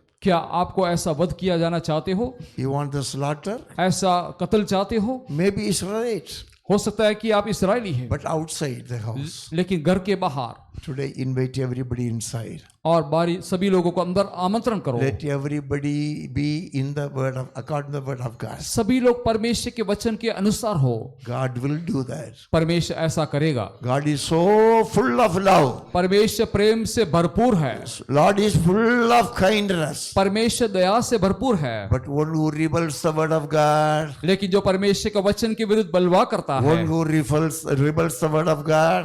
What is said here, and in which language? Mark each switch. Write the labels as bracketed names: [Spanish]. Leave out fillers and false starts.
[Hindi] क्या आपको ऐसा वध किया जाना चाहते हो? [English] You want the slaughter? [Hindi] ऐसा कत्ल चाहते हो? [English] Maybe Israelites, [Hindi] हो सकता है कि आप इस्राएली हैं, [English] but outside the house. [Hindi] लेकिन घर के बाहर। [English] Today invite everybody inside. [Hindi] और बारी सभी लोगों को अंदर आमंत्रण करो। [English] Let everybody be in the word of according to the word of God. [Hindi] सभी लोग परमेश्वर के वचन के अनुसार हो। [English] God will do that. [Hindi] परमेश्वर ऐसा करेगा। [English] God is so full of love. [Hindi] परमेश्वर प्रेम से भरपूर है। [English] Lord is full of kindness. [Hindi] परमेश्वर दया से भरपूर है। [English] But one who rebels the word of God, [Hindi] लेकिन जो परमेश्वर का वचन के विरुद्ध बलवा करता है, [English] one who rebels the word of God.